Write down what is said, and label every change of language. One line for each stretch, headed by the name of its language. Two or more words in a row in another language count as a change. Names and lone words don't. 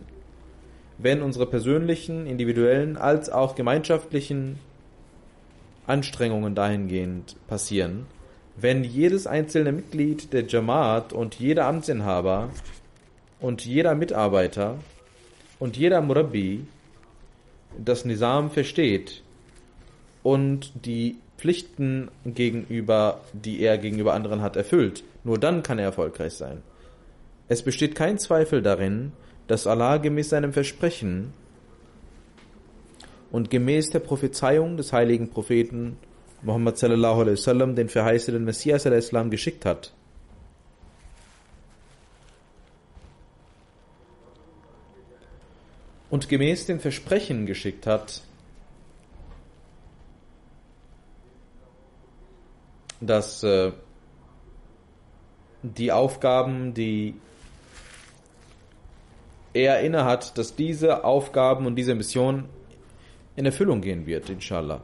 German: Wenn unsere persönlichen, individuellen als auch gemeinschaftlichen Anstrengungen dahingehend passieren, wenn jedes einzelne Mitglied der Jamaat und jeder Amtsinhaber und jeder Mitarbeiter und jeder Murabbi das Nizam versteht und die Pflichten gegenüber, die er gegenüber anderen hat, erfüllt, nur dann kann er erfolgreich sein. Es besteht kein Zweifel darin, dass Allah gemäß seinem Versprechen und gemäß der Prophezeiung des heiligen Propheten Muhammad
Arabic: صلى الله عليه وسلم
German: den verheißenen Messias al-Islam geschickt hat. Und gemäß dem Versprechen geschickt hat, dass die Aufgaben, die er innehat, dass diese Aufgaben und diese Mission in Erfüllung gehen wird, inshallah.